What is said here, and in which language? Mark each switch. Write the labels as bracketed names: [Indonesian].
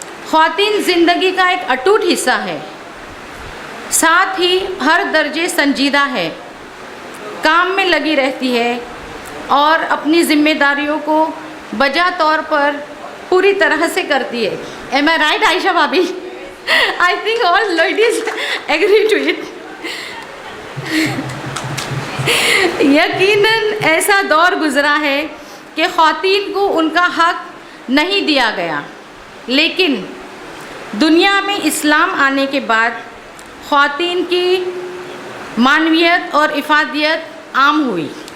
[Hindi] ख़वातीन ज़िंदगी का एक अटूट हिस्सा है, साथ ही हर दर्जे संजीदा है, काम में लगी रहती है और अपनी ज़िम्मेदारियों को बजा तौर पर पूरी तरह से करती है। [English] Am I right, Ayesha bhabhi? I think all ladies agree to it. [Hindi] यकीनन ऐसा दौर गुज़रा है कि ख़वातीन को उनका हक़ नहीं दिया गया, लेकिन दुनिया में इस्लाम आने के बाद ख़वातीन की मानवियत और इफ़ादियत आम हुई।